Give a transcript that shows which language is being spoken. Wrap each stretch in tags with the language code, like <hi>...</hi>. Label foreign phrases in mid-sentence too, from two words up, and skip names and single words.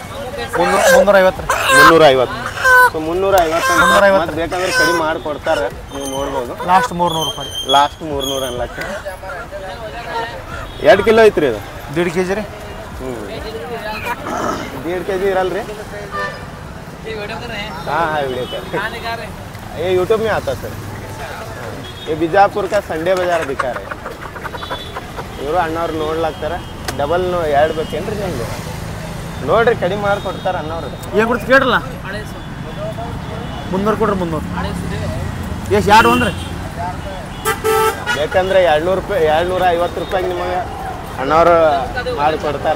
<kn>350. 350. ಸೊ 350 ಬೇಕಂದ್ರೆ ಕಡಿಮೆ ಮಾಡಿ ಕೊಡ್ತಾರೆ, ನೀವು ನೋಡ್ಬೋದು. ಲಾಸ್ಟ್ 300 ರೂಪಾಯಿ. ಲಾಸ್ಟ್ 300 ಅನ್ಲಕ್ಕ. 2 ಕಿಲೋ ಐತ್ರಿ ಇದು? 1.5 kg ರೀ. 1.5 kg ಇರಲ್ರಿ?</kn> <hi>हाँ वीडियो कर ये यूट्यूब में आता सर. ये बिजापुर का संडे बाजार दिखा रहे.</hi> <kn>ಇವರು ಅಣ್ಣವ್ರು ನೋಡ್ಲಾಗ್ತಾರೆ. ಡಬಲ್ 2 ಬೇಕೇನ್ರಿ ನಿಮ್ಗೆ? ನೋಡ್ರಿ ಕಡಿಮೆ ಮಾಡಿ ಕೊಡ್ತಾರೆ ಅಣ್ಣವ್ರು. ಏನು ಕೊಡ್ತೀವಿ ಕೇಳ್ರಲ್ಲ? 300 ಕೊಡ್ರಿ. 300 ಎಷ್ಟು? 2 ಅಂದ್ರೆ ಬೇಕಂದ್ರೆ 200 ರೂಪಾಯಿ 250 ರೂಪಾಯಿಗೆ ನಿಮಗೆ ಅಣ್ಣವ್ರು ಮಾಡಿ ಕೊಡ್ತಾರೆ.</kn>